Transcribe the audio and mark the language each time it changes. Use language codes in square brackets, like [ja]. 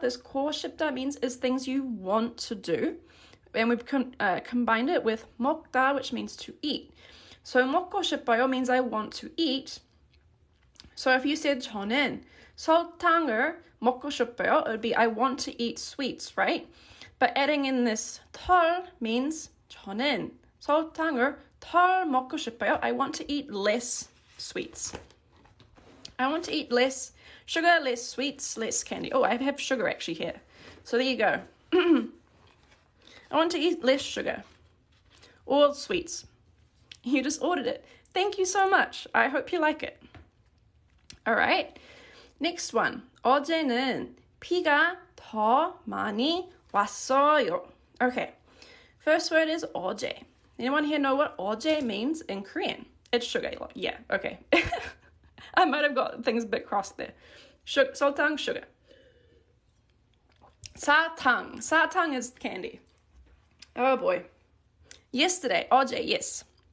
[en] This 고 싶다 means is things you want to do. And we've combined it with 먹다, which means to eat. So 먹고 싶어요 means I want to eat. So if you said 저는 설탕을 먹고 싶어요, it would be I want to eat sweets, right? But adding in this 덜 means 저는 설탕을 덜 먹고 싶어요. I want to eat less sweets. I want to eat less sugar, less sweets, less candy. Oh, I have sugar actually here. So there you go. I want to eat less sugar or sweets. You just ordered it. Thank you so much. I hope you like it. All right. Next one. [ko] 어제는 비가 더 많이 왔어요. [en] Okay. First word is 어제. Anyone here know what 어제 means in Korean? It's sugar. Yeah, okay. I might have got things a bit crossed there. 설탕, sugar. 사탕. 사탕 is candy. Oh boy. Yesterday. 어제, yes.